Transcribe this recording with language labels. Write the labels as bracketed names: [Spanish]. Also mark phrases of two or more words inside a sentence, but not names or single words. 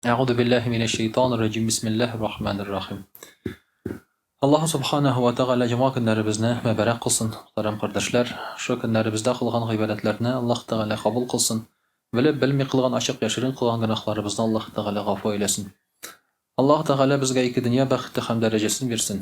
[Arabic] أعوذ بالله من الشيطان الرجيم. بسم الله الرحمن الرحيم. الله سبحانه وتعالى [Tatar] жама көннәребезне мәбәрәк кылсын. Мөхтәрәм кардәшләр, шу көннәребездә кылган гыйбадәтләрне Аллаһ Тәгалә кабул кылсын. Белеп-белми кылган ачык яшерен кылган гөнаһларыбызны Аллаһ Тәгалә гафу әйләсен. Аллаһ Тәгалә безгә ике дөнья бәхете һәм дәрәҗәсен бирсен.